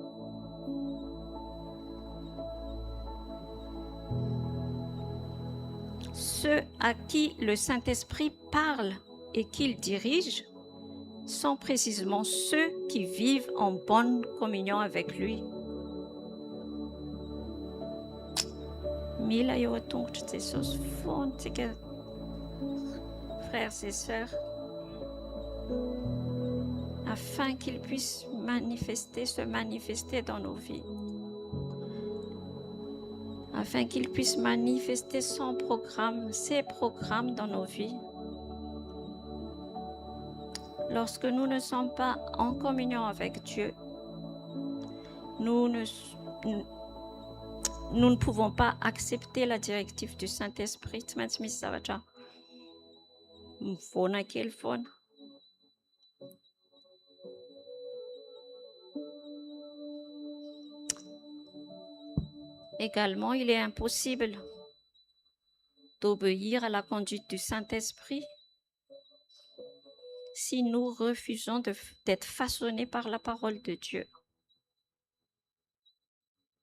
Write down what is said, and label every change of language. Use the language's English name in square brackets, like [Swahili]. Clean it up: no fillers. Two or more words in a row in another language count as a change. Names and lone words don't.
[French] Ceux à qui le Saint-Esprit parle et qu'il dirige sont précisément ceux qui vivent en bonne communion avec lui. [Malagasy] Mila eo an-tongotra Jesosy foantsika, [French] frères et sœurs, afin qu'il puisse se manifester dans nos vies, afin qu'il puisse manifester son programme, ses programmes dans nos vies. Lorsque nous ne sommes pas en communion avec Dieu, nous ne pouvons pas accepter la directive du Saint-Esprit. [Malagasy] Tsy maintsy misy zavatra mivona kely foana. [French] Également, il est impossible d'obéir à la conduite du Saint-Esprit si nous refusons d'être façonnés par la parole de Dieu.